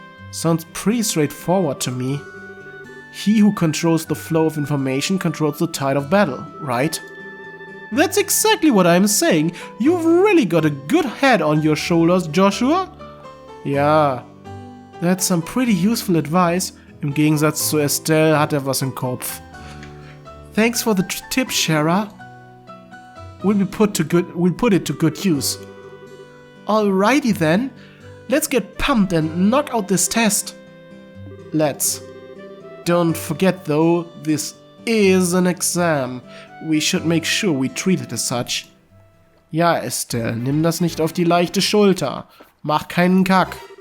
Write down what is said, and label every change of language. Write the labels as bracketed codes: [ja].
[en] Sounds pretty straightforward to me. He who controls the flow of information controls the tide of battle, right? That's exactly what I'm saying. You've really got a good head on your shoulders, Joshua. Ja, that's some pretty useful advice. [de] Im Gegensatz zu Estelle hat was im Kopf. [en] Thanks for the tip, Shara. We'll put it to good use. Alrighty then. Let's get pumped and knock out this test. Let's. Don't forget though, this is an exam. We should make sure we treat it as such. [de] Ja, Estelle, nimm das nicht auf die leichte Schulter. Mach keinen Kack.